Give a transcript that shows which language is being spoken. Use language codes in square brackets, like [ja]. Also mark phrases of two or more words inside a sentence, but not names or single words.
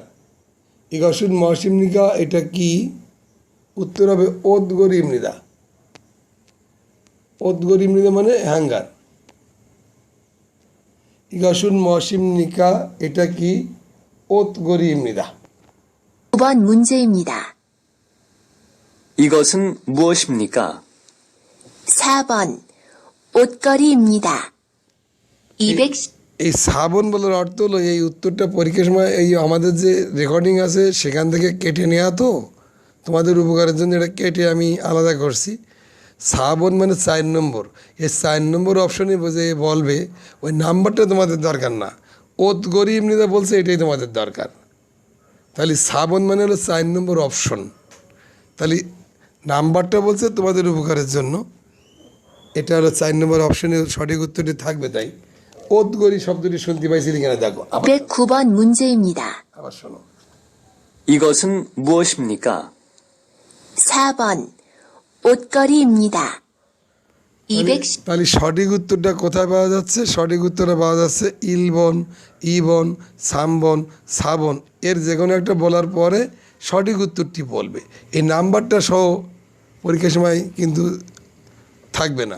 [ko] 이것은 무엇입니까 [bn] এটা কি? উত্তর হবে [ko] 옷걸이입니다. 옷걸이입니다 [bn] মানে হ্যাঙ্গার। [ko] 이것은 무엇입니까 [bn] এটা কি? [ko] 옷걸이입니다. 9번 문제입니다. 이것은 무엇입니까? 4번 옷걸이입니다. 210 [bn] এই সাবন বলার অর্থ হলো, এই উত্তরটা পরীক্ষার সময় এই আমাদের যে রেকর্ডিং আছে সেখান থেকে কেটে নেওয়া, তো তোমাদের উপকারের জন্য এটা কেটে আমি আলাদা করছি। সাবন মানে 4 নম্বর। এই 4 নম্বর অপশনে যে বলবে ওই নাম্বারটা তোমাদের দরকার না, ওত গরি এমনিতে বলছে এটাই তোমাদের দরকার। তাহলে সাবন মানে হলো 4 নম্বর অপশন। তাহলে নাম্বারটা বলছে তোমাদের উপকারের জন্য, এটা হলো 4 নম্বর অপশনে সঠিক উত্তরটি থাকবে। তাই ওদগরি শব্দটি শুনতে পাইছিলি কিনা দেখো। [ko] 209번 문제입니다. [bn] আবার শোনো। [ko] 이것은 무엇입니까? 4번 옷걸이입니다. 210 [bn] তাহলে সঠিক উত্তরটা কোথায় পাওয়া যাচ্ছে? সঠিক উত্তরটা পাওয়া যাচ্ছে [ko] 일번, 이번, 삼번, 사번 [bn] এর যে কোনো একটা বলার পরে সঠিক উত্তরটি বলবে। এই নাম্বারটা সহ পরীক্ষার সময় কিন্তু থাকবে না।